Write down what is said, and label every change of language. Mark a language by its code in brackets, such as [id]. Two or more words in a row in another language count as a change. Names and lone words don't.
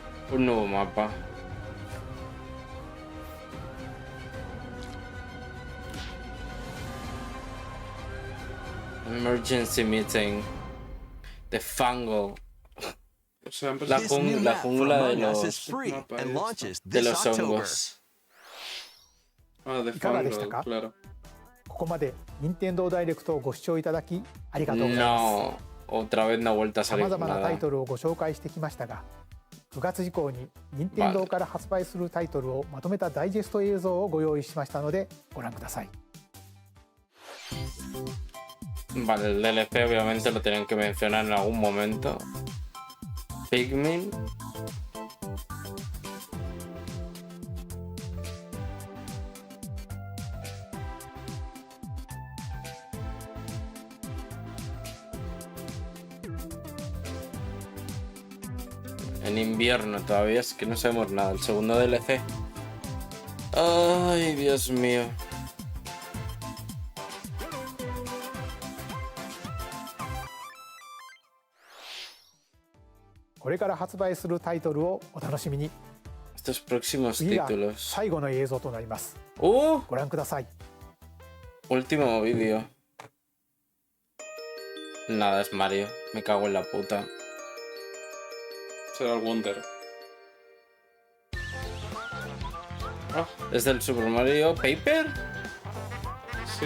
[es] Un nuevo mapa. [en] Emergency meeting. The Fango. [es] O sea, La, [en] This new [es] la [en] map for [es] jungla de [en] Among Us is [es] los, [en] free [es] Mapa [en] and [es] esta. [en] launches [es] de [en] this [es] los [en] October. [es] hongos. Ah, de [ja] いかがでした [es] Fango, [ja] か？ [es] claro. [ja] ここまで任天堂ダイレクトをご視聴いただきありがとうございます。 [es] No. Otra vez no ha vuelto a [ja] さ [es] salir [ja] まざまなタ [es] nada. [ja] イトルをご紹介してきましたが、9月以降に任天堂から発売するタイトルをまとめたダイジェスト映像をご用意しましたのでご覧ください。 [es] Vale, el DLC obviamente lo tienen que mencionar en algún momento. Pikmin. En invierno todavía es que no sabemos nada. El segundo DLC. Ay, Dios mío. [ja] これから発売するタイトルをお楽しみに。 [es] Estos próximos [ja] 次が [es] títulos. [ja] 最後の映像となります。 [es] ¡Oh! [ja] ご覧ください。 [es] Último vídeo. Nada, es Mario. Me cago en la puta. Será el Wonder. Ah, ¿Es del Super Mario Paper? sí.